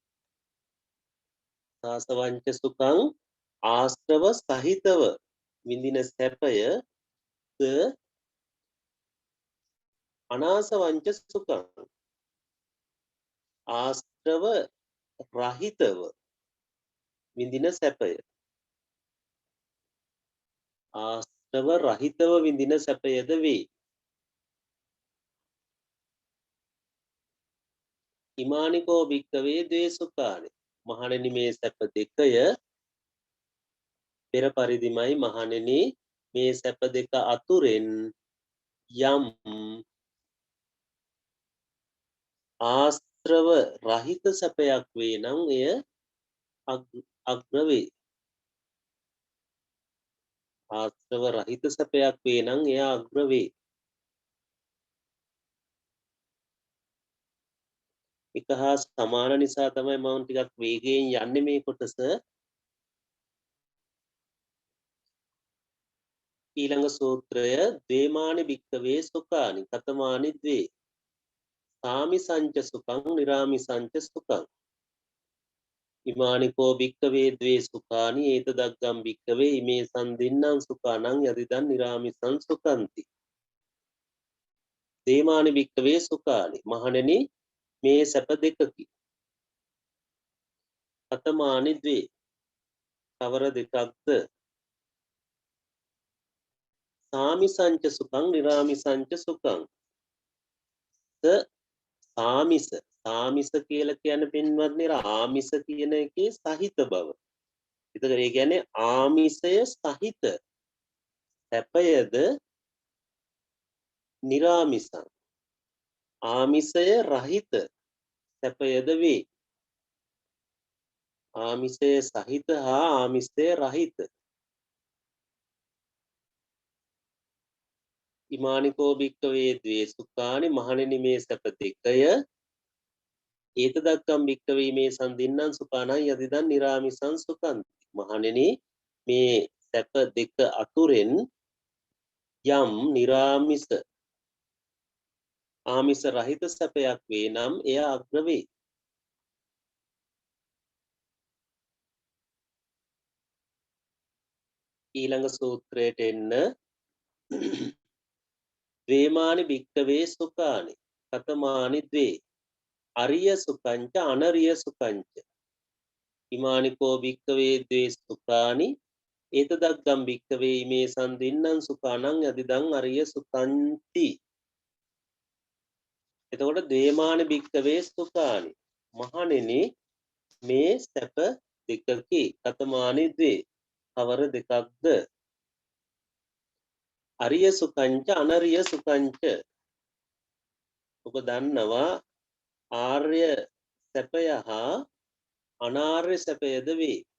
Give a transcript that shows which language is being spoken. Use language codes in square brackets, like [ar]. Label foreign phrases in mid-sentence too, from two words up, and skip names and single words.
[pi] සාසවංච සුඛං [si] ආශ්‍රව සහිතව විඳින සැපය ද [pi] අනාසවංච සුඛං [si] ආශ්‍රව රහිතව විඳින සැපය. ආශ්‍රව රහිතව විඳින සැපයද වේ. [pi] ඉමානිකෝ භික්කවේ ද්වේ සුඛානි. [si] මහණෙනි මේ සැප දෙකය පෙර පරිදිමයි. මහණෙනි මේ සැප දෙක අතුරෙන් යම් ආශ්‍රව රහිත සැපයක් වේ නම් එය අග්‍ර වේ. ආශ්‍රව රහිත සැපයක් වේ නම් එය අග්‍ර වේ. එක හා සමාන නිසා තමයි මම ටිකක් වේගයෙන් යන්නේ මේ කොටස. ඊළඟ සූත්‍රය [pi] දේමානි භික්කවේ සුඛානි කතමානි ද්වේ සාමිසංච සුඛං නිරාමිසංච සුඛං ඉමානිකෝ භික්කවේ ද්වේ සුඛානි ඒතදග්ගම් භික්කවේ ඉමේසං දින්නං සුඛානං යදිදන් නිරාමිසං සුඛන්ති. දේමානි භික්කවේ සුඛානි. [si] මහණෙනි මේ සැප දෙකකි. [pi] කතමානි ද්වේ [si] කවර දෙකක්ද? [pi] සාමිසංච සුඛං නිරාමිසංච සුඛං. [si] සාමිස සාමිස කියලා කියන්නේ පින්වත්නි ආමිස කියන එකේ සහිත බව. ඒතර ඒ කියන්නේ ආමිසය සහිත සැපයද නිරාමිසං ආමිසය රහිත සැපයද වේ. ආමිසය සහිත හා ආමිසය රහිත. [pi] ඉමානිකෝ භික්කවේ ද්වේ සුඛානි. [si] මහණෙනි මේ සැප දෙකය [pi] ඒතදග්ගම් භික්කවේ මේ සම්දින්නං සුඛානං යදිදන් නිරාමිසං සුඛන්ති. [si] මහණෙනි මේ සැප දෙක අතුරෙන් යම් නිරාමිස ආමිස රහිත සැපයක් වේ නම් එය අග්‍ර වේ. ඊළඟ සූත්‍රයට එන්න [pi] ද්වේමානි භික්කවේ සුඛානි කතමානි ද්වේ අරිය සුඛංච අනරිය සුඛංච ඉමානිකෝ භික්කවේ ද්වේ සුඛානි ඒතදග්ගම් භික්කවේ ඉමේ සම්දින්නං සුඛානං යදිදං අරිය සුඛන්ති. එතකොට දේමානි භික්කවේ සුඛානි. [si] මහණෙනි මේ සැප දෙකකි. [pi] කතමානි ද්වේ [si] කවර දෙකක්ද? [pi] අරිය සුඛංච අනරිය සුඛංච. [si] ඔබ දන්නවා ආර්ය සැපය හා අනාර්ය සැපයද වේ.